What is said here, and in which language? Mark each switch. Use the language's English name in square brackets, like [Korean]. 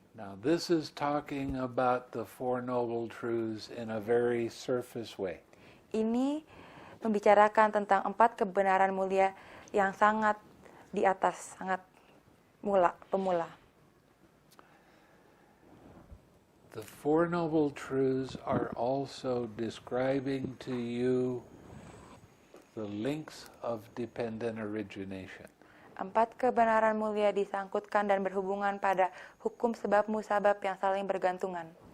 [English] Now this is talking about the Four Noble Truths in a very surface way. [Indonesian] Ini membicarakan tentang 4 kebenaran mulia yang sangat di atas, sangat pemula. [English] The Four Noble Truths are also describing to you the links of dependent origination. [Indonesian] 4 kebenaran mulia disangkutkan dan berhubungan pada hukum sebab musabab yang saling bergantungan.